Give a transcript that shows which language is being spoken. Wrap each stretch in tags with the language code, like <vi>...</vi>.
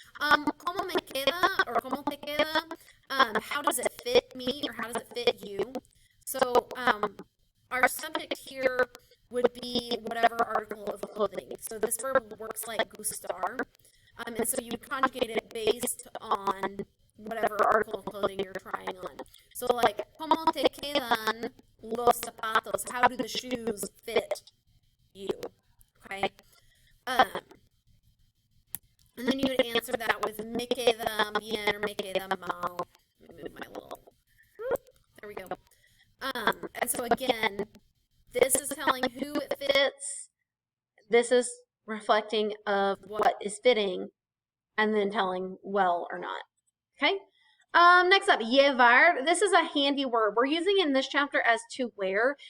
<en>Como me queda, or como te queda, how does it fit me, or how does it fit you? So our subject here would be whatever article of clothing. So this verb works like gustar. And so you conjugate it based on whatever article of clothing you're trying on.</en> <es>So like, ¿cómo te quedan los zapatos?</es> <en>How do the shoes fit you? Okay. And then you would answer that with</en> <es>with me queda bien or me queda mal.</es> <en>Let me move my little, there we go. And so again, this is telling who it fits. This is reflecting of what is fitting and then telling well or not. Okay. Next up, llevar. This is a handy word. We're using it in this chapter as to wear.</en>